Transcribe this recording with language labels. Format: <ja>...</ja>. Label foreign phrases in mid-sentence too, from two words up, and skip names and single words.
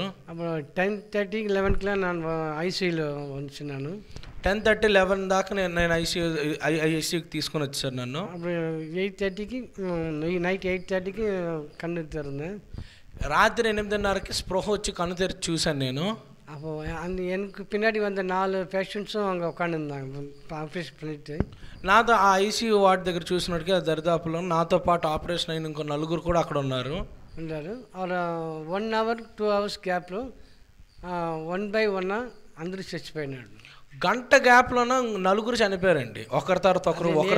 <te>అప్పుడు 10:30, 11కి నేను ఐసీయూలో ఉంచున్నాను. 10:30, 11 దాకా నేను ఐసీయూకి తీసుకొని వచ్చాను నన్ను. అప్పుడు 8:30కి నైట్ 8:30కి కన్ను తెరుంది. రాత్రి 8:30కి స్పృహ వచ్చి కన్ను తెరిచి చూశాను నేను.</te> <ta>அப்போ எனக்கு பின்னாடி வந்த 4 பேஷண்ட்ஸும் அங்கே உட்காந்துருந்தாங்க ஆப்ரேஷன் பண்ணிட்டு.</ta> <te>నాతో ఆ ఐసీయూ వార్డ్ దగ్గర చూసినట్టుగా దరిదాపులో నాతో పాటు ఆపరేషన్ అయిన ఇంకో 4 కూడా అక్కడ ఉన్నారు. ఒక</te> <en>1 hour 2 hours</en> <te>గ్యాప్లో</te> <en>1 by 1</en> <te>అందరూ చచ్చిపోయినాడు. గంట గ్యాప్లోనే 4 చనిపోయారండి, ఒకరి తర్వాత ఒకరు.</te>